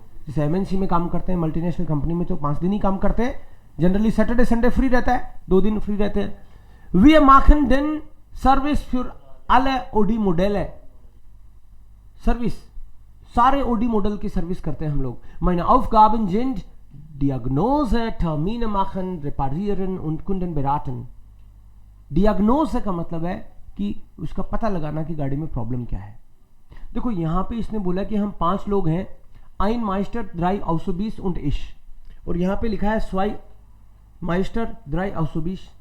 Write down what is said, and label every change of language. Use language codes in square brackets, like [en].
[hi] जैसे एमएनसी में काम करते हैं, मल्टीनेशनल कंपनी में तो 5 दिन ही काम करते हैं, जनरली सैटरडे संडे फ्री रहता है, 2 दिन फ्री रहते हैं। We [de] machen den [hi] service [de] für alle [hi] OD model है, सर्विस सारे ओडी मॉडल की सर्विस करते हैं हम लोग। [de] meine Aufgaben sind Diagnose, Termine machen, reparieren und Kunden beraten। [hi] डियाग्नोज का मतलब है कि उसका पता लगाना कि गाड़ी में प्रॉब्लम क्या है। देखो यहां पे इसने बोला कि हम 5 लोग हैं, [de] ein Meister, 3 Auzubis und ich, [hi] और यहां पे लिखा है [de] 2 Meister, 3 Auzubis।